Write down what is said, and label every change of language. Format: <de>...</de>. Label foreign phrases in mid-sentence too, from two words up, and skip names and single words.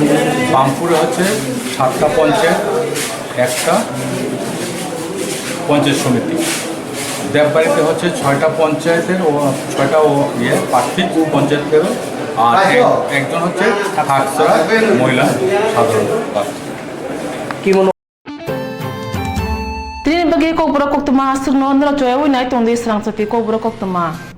<bn>বামপুরে হচ্ছে 7টা পঞ্চায়েত, একটা পঞ্চায়েত সমিতি। দেববাড়িতে হচ্ছে 6টা পঞ্চায়েতের ও 6টা প্রার্থী পঞ্চায়েতের, আর একজন হচ্ছে থাকছড়া মহিলা সাধারণ প্রার্থী। কি মনে</bn> <trp>Tini bagi Kokborok Koktwma asuk no ndra choy wai nai tong de Swrangchati Kokborok Koktwma</trp>